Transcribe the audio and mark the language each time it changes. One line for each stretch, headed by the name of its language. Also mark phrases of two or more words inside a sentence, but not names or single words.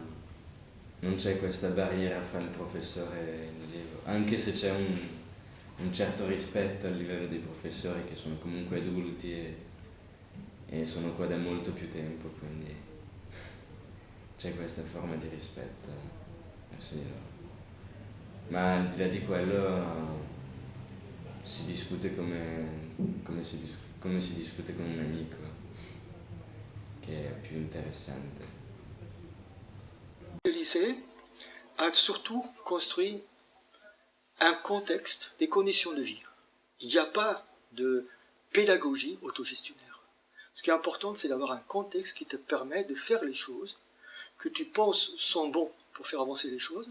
Italian: Non c'è questa barriera fra il professore e l'allievo, anche se c'è un certo rispetto a livello dei professori che sono comunque adulti e sono qua da molto più tempo, quindi c'è questa forma di rispetto verso di loro. Ma al di là di quello si discute come si discute con un amico, che è più interessante.
French: Le lycée a surtout construit un contexte, des conditions de vie. Il n'y a pas de pédagogie autogestionnaire. Ce qui est important, c'est d'avoir un contexte qui te permet de faire les choses que tu penses sont bons pour faire avancer les choses.